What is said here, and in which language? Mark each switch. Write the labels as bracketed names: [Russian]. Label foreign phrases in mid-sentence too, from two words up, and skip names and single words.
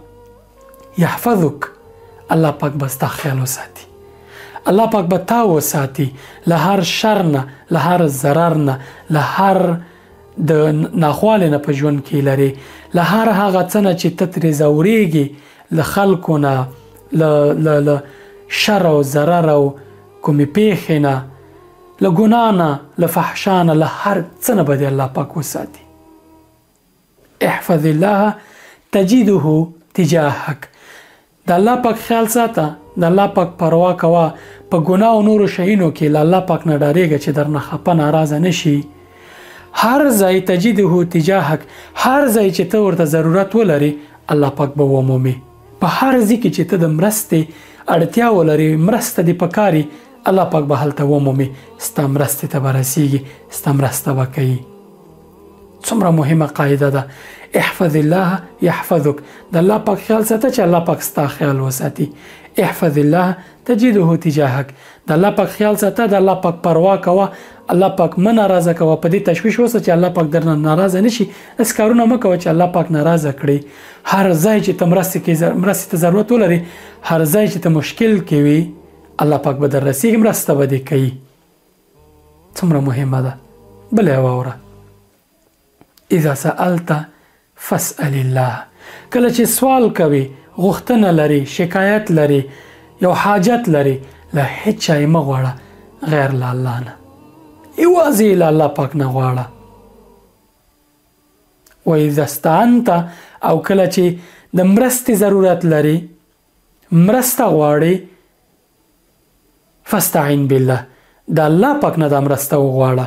[Pashto] یحفظک، الله پاک به ستا خیال وساتي، الله پاک به تا وساتي له هر شر نه، له هر ضرر نه، له هر د ناخوالې نه په ژوند کې لري، له هر هغه څه نه چې ته ترې ځورېږي، له خلکو نه، له شر او ضرر او کومې پیښې نه، له ګناه نه، له فحشا نه، له هر څه نه به دې الله پاک وساتي. [Arabic] احفظ الله تجده تجاهک. [Pashto] د الله پاک خیال ساته، د الله پاک پروا کوه، په ګناه او نورو شیانو کې له الله پاک نه ډارېږه چې درنه خفه ناراضه نه شي. هر ځای [Arabic] تجده تجاهک، [Pashto] هر ځای چې ته ورته ضرورت ولرې الله پاک به ومومي. په هر ځای کې چې ته د مرستې اړتیا ولرې، مرسته دې پکاري، الله پاک به هلته ومومي، ستا مرستې ته به رسیږي، ستا مرسته به کوي. څومره مهمه قاعده ده. [Arabic] احفظ الله یحفظک. [Pashto] د الله پاک خیال ساته چې الله پاک ستا خیال وساتي. [Arabic] احفظ الله تجده تجاهک. [Pashto] د الله پاک خیال ساته، د الله پاک پروا کوه، الله پاک مه ناراضه کوه، په دې تشویش اوسه چې الله پاک درنه ناراضه نشي. داسې کارونه مه کوه چې الله پاک ناراضه کړي. هر ځای چې ته مرستې ته ضرورت ولرې، هر ځای چې ته مشکل کې وي، الله پاک به در رسیږي، مرسته به دې کوي. څومره مهمه ده. بله یې واوره. [Arabic] اذا سألت فاسأل الله. [Pashto] کله چې سوال کوي، غوښتنه لري، شکایت لري، یو حاجت لري، له هیڅ چا یې مه غواړه غیر له الله نه، یوازې له الله پاک نه غواړه. [Arabic] و اذا استعنت، [Pashto] او کله چې د مرستې ضرورت لري، مرسته غواړي، [Arabic] فاستعین بالله، [Pashto] د الله پاک نه دا مرسته وغواړه.